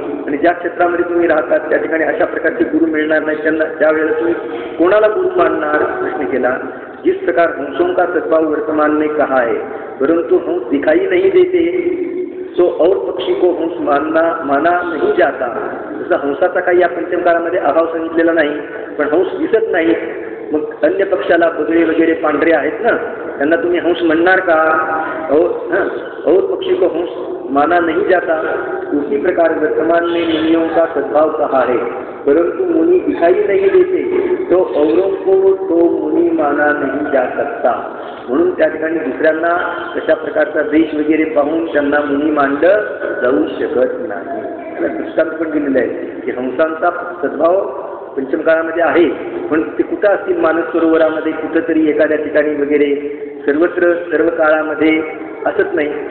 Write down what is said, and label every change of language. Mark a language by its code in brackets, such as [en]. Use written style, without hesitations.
[mr] आणि ज्या क्षेत्रामध्ये तुम्ही राहतात त्या ठिकाणी अशा प्रकारचे गुरु मिळणार नाही, त्यांना त्यावेळेला तुम्ही कोणाला गुरु मानणार? प्रश्न केला. [hi] जिस प्रकार हंसों का सद्भाव वर्तमान में कहा है, परंतु हंस दिखाई नहीं देते तो और पक्षी को हंस माना नहीं जाता. [mr] जसं हंसाचा काही या पंचम काळामध्ये अभाव सांगितलेला नाही, पण हंस दिसत नाही. मग अन्य पक्षाला बगळे वगैरे पांढरे आहेत ना, त्यांना तुम्ही हंस म्हणणार का? [hi] और पक्षी को हंस माना नहीं जाता. उसी प्रकार वर्तमान में मुनियों का सद्भाव कहा है, परंतु मुनि दिखाई नहीं देते, तो औरों को तो मुनि माना नहीं जा सकता. [mr] म्हणून त्या ठिकाणी दुसऱ्यांना कशा प्रकारचा देश वगैरे पाहून त्यांना मुनी मानलं जाऊ शकत नाही. त्याला दृष्टांत पण दिलेलं आहे की हंसांचा सद्भाव पंचम काळामध्ये आहे, पण ते कुठं असतील, मानस सरोवरामध्ये कुठंतरी एखाद्या ठिकाणी वगैरे, सर्वत्र सर्व काळामध्ये असत नाही.